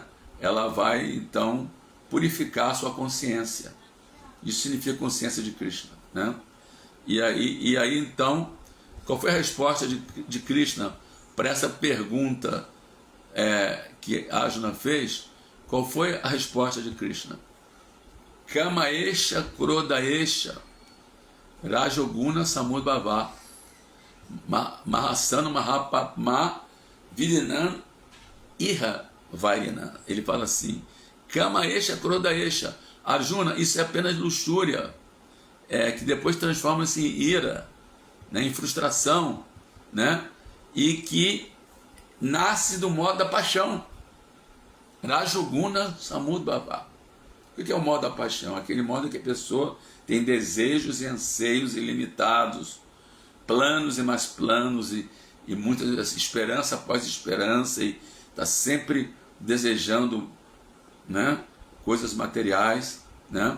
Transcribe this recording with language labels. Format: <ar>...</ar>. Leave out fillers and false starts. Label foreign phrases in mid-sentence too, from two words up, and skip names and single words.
<pt>Ela vai então purificar a sua consciência. Isso significa consciência de Krishna, né? E aí então, qual foi a resposta de Krishna para essa pergunta que Arjuna fez, qual foi a resposta de Krishna?</pt> <sa>Kama esha kroda esha rajoguna samudbhava mahasana mahapapma vidinan iha vairina.</sa> <pt>Ele fala assim:</pt> <sa>Kama esha kroda esha.</sa> <pt>Arjuna, isso é apenas luxúria, que depois transforma-se em ira, né, em frustração, né, e que nasce do modo da paixão.</pt> <sa>Rajoguna samudbhava.</sa> <pt>O que é o modo da paixão? Aquele modo que a pessoa tem desejos e anseios ilimitados, planos e mais planos, e muitas esperança após esperança, e está sempre desejando, né, coisas materiais, né?</pt>